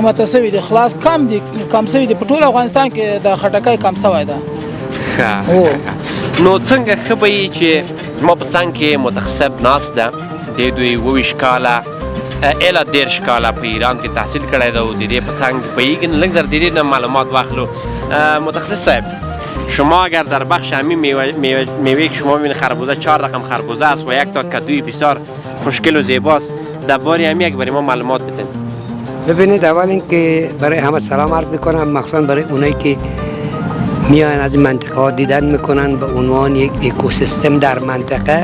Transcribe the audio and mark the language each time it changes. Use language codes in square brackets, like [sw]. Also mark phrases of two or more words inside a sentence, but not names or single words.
[ps] قیمته سوي دي خلاص کم دي کم سوي دي. په ټول افغانستان کې د خټکی کم سوی ده. ښه نو څنګه ښه به وي چې زما په څنګ کې متخصب ناست ده د دوی 22 کاله الی 13 کاله په ایران کې تحصیل کړی ده او د دې په څنګ پوهېږي نو لږ زر د دې نه معلومات واخلو. [fa] متخصص صاحب شما اگر در بخش همین میوه که شما میبینید خربوزه 4 رقم خربوزه است و یک تا کدوی بسیار خوشگل و زیباست درباره همین یک برای ما معلومات بدین. ببینید اول اینکه برای همه سلام عرض میکنم مخصوصا برای اونایی که میان از این منطقه ها دیدن میکنن به عنوان یک اکوسیستم در منطقه.